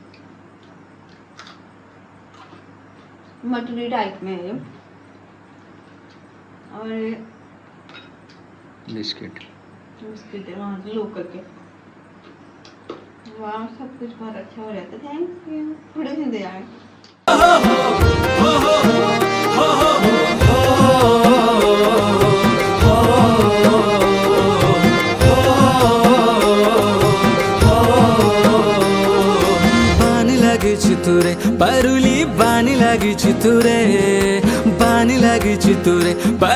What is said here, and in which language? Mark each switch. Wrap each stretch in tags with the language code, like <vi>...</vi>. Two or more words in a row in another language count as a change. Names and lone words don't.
<hi>मटरी टाइप में है ये। और ये बिस्किट बिस्किट है वहाँ से लोकल के। वाह, सब कुछ बहुत अच्छा हो जाता है।</hi> <en>Thank you.</en> <hi>थोड़े से दे आए।</hi> <kfy>बानी लगी चितुरे परुली बानी लगी चितुरे बानी लगी चितुरे</kfy>